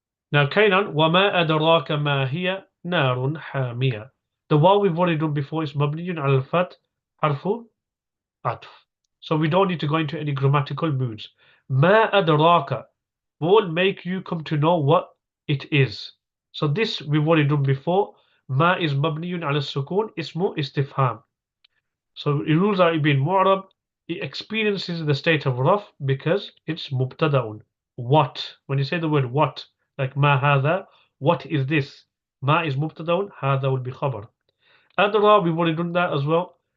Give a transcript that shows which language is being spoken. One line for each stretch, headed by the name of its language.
Arabic: Now, Kainan, وَمَا أَدْرَاكَ مَا هِيَ نَارٌ حَامِيَةٌ.
English: The waw we've already done before is
Arabic: مبني على الفتح حرف عطف.
English: So we don't need to go into any grammatical moods.
Arabic: مَا أَدْرَاكَ
English: will make you come to know what it is. So this we've already done before.
Arabic: ما is مبني على السكون اسمه استفهام.
English: So it rules out it being mu'rab. It experiences the state of raf because it's mubtada'un. What? When you say the word what, like
Arabic: ma hadha,
English: what is this? Ma is mubtada'un, hadha will be khabar. Adra, we've already done that as well.